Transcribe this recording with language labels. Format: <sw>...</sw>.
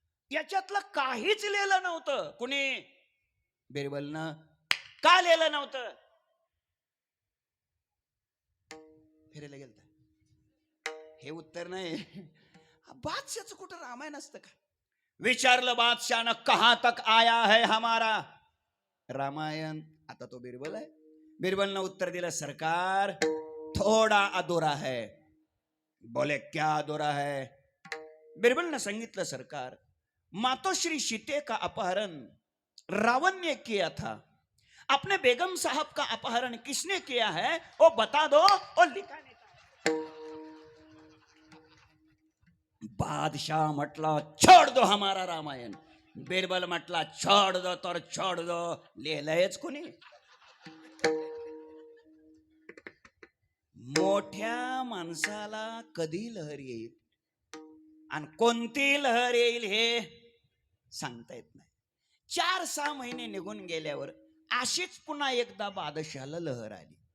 <mr>याच्यातलं काहीच लिहिलं नव्हतं. कुणी? बिरबलनं. का लिहिलं नव्हतं? फिरायला गेलता. हे उत्तर नाही. बादशाहचं कुठं रामायण असतं का? विचारलं बादशाहनं,</mr> <hi>कहां तक आया है हमारा रामायण?</hi> <mr>आता तो बिरबल आहे. बिरबलनं उत्तर दिलं,</mr> <hi>सरकार थोडा अधुरा है. बोले क्या अधुरा है?</hi> <mr>बिरबलनं सांगितलं,</mr> <hi>सरकार मातोश्री सीते का अपहरण रावण ने किया था. अपने बेगम साहब का अपहरण किसने किया है वो बता दो और लिखा नहीं. बादशाह म्हटला छोड़ दो हमारा रामायण. बिरबल म्हटला छोड़ दो तर छोड़ दो.</hi> <mr>लिहिलंयच कोणी? मोठ्या माणसाला कधी लहर येईल आणि कोणती लहर येईल हे सांगता येत नाही. 4-6 महिने निघून गेल्यावर अशीच पुन्हा एकदा बादशाहाला लहर आली.</mr>